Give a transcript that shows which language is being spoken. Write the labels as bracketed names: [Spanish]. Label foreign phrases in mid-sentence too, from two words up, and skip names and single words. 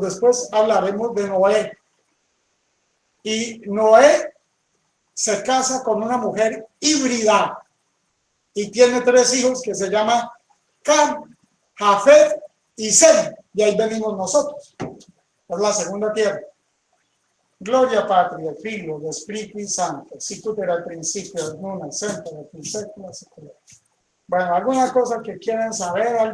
[Spanish] Después hablaremos de Noé. Y Noé se casa con una mujer híbrida y tiene 3 hijos que se llaman Cam, Jafet y Sem. Y ahí venimos nosotros. Es la segunda tierra. [Latin] Gloria Patria, Figlio, [Spanish] de Espíritu Santo, [Latin] sicut [Spanish] era al principio, [Latin] nunc et semper et in saecula saeculorum. [Spanish] Bueno, ¿alguna cosa que quieran saber? ¿Algo